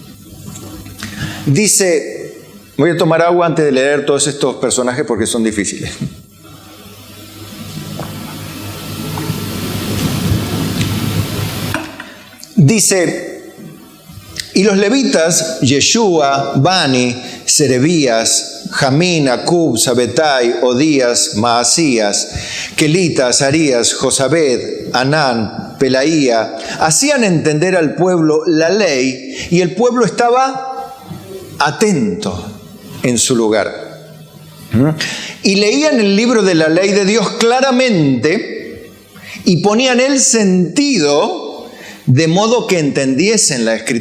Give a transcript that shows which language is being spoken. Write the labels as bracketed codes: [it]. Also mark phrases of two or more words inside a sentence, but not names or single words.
[es] Dice, voy a tomar agua antes de leer todos estos personajes porque son difíciles. Dice, y los levitas, Yeshua, Bani, Serebías, Jamín, Acub, Sabetai, Odías, Maasías, Kelita, Azarías, Josabed, Anán, Pelaía, hacían entender al pueblo la ley y el pueblo estaba atento en su lugar. Y leían el libro de la ley de Dios claramente y ponían el sentido de modo que entendiesen la Escritura.